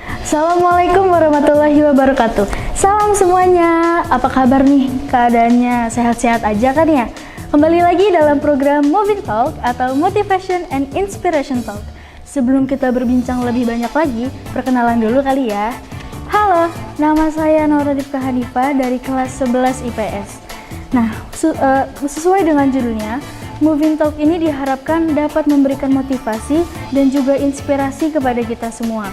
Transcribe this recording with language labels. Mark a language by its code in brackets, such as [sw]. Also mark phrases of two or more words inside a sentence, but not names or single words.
[ar] السلام عليكم ورحمة الله وبركاته. [id] Salam semuanya, apa kabar nih? Keadaannya sehat-sehat aja kan ya? Kembali lagi dalam program Moving Talk atau [en] Motivation and Inspiration Talk. [id] Sebelum kita berbincang lebih banyak lagi, perkenalan dulu kali ya. Halo, nama saya Naura Dipka Hanifa dari kelas 11 IPS. Nah, sesuai dengan judulnya, Moving Talk ini diharapkan dapat memberikan motivasi dan juga inspirasi kepada kita semua.